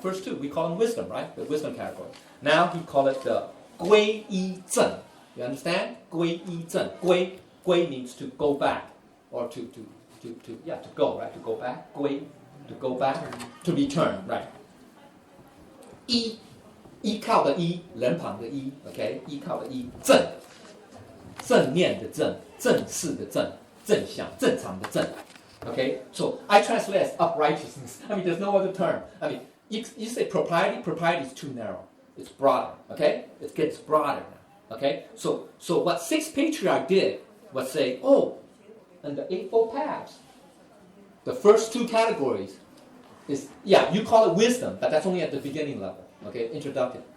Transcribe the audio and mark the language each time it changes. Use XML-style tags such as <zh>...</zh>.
<en>First two, we call them wisdom, right? The wisdom category. Now he called it the 归一正. You understand? 归一正. 归 means to go back, or to go, right? To go back. 归, to go back, to return, right?</en> <zh>依靠的依，人旁的依 ，OK？依靠的依，正面的正，正式的正，正向、正常的正 ，OK？</zh> <en>So I translate as uprightness. I mean, there's no other term. I mean, you say propriety. Propriety is too narrow. It's broader. Okay? It gets broader now. Okay? So what sixth patriarch did was say, oh, and the eightfold paths, the first two categories is, yeah, you call it wisdom, but that's only at the beginning level. Okay, introductive.</en>